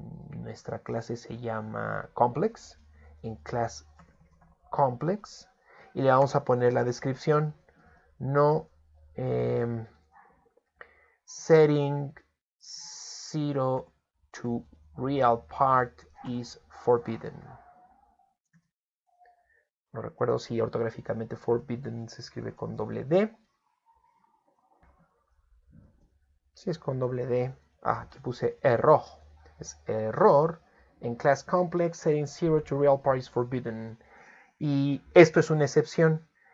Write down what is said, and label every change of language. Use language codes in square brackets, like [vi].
[es] Nuestra clase se llama complex. En class complex. Y le vamos a poner la descripción. [en] No setting 0 to real part is forbidden. [es] No recuerdo si ortográficamente forbidden se escribe con doble D. Si es con doble D. Aquí puse error. Es error. En class complex, [en] setting 0 to real part is forbidden. [es] Y esto es una excepción.